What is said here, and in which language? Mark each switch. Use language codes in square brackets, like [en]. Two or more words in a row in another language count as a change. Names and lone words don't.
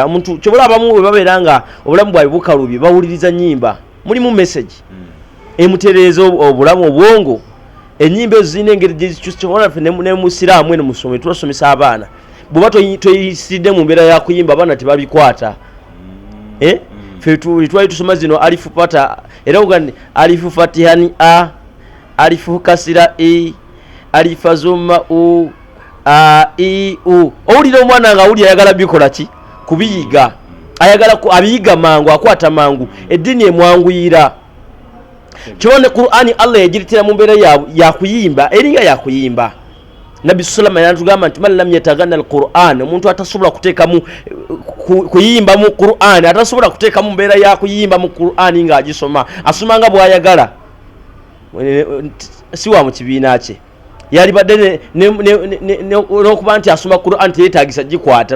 [lg] Omuntu kyobola abamu bwe babeera nga obulamu bwabwe bukalubye bawuliriza nnyimba mulimu message emutereeza obulamu obwongo. Ennyimba ezo zirina engeri gye zikyusa ne mu Isiraamu eno musome tubasomesa abaana bw'oba toyisiridde mu mbeera ya kuyimba abaana tebabikwata. Ffe twali tusoma zino alifu pata era ugandi alifu fatihani a alifu kasira e alifa zuma u a i u. Owulira omwana nga awulira ayagala bikola ki kubiyiga ayagala abiyiga mangu akwata mangu eddiini emwanguyira. Kyone Qur'ani Allah yagiritira mu mbeera ya kuyimba eringa ya kuyimba. Nabi Sulaiman yatugamba nti [ar] من لم يتغن بالقرآن [lg] omuntu atasobola kuteekamu kuyimba mu Qur'an atasobola kuteekamu mbeera ya kuyimba mu Qur'an nga agisoma asoma nga bw'ayagala si wa mu kibiina kye yali badde n'okuba nti asoma Qur'an teyeetaagisa gikwata.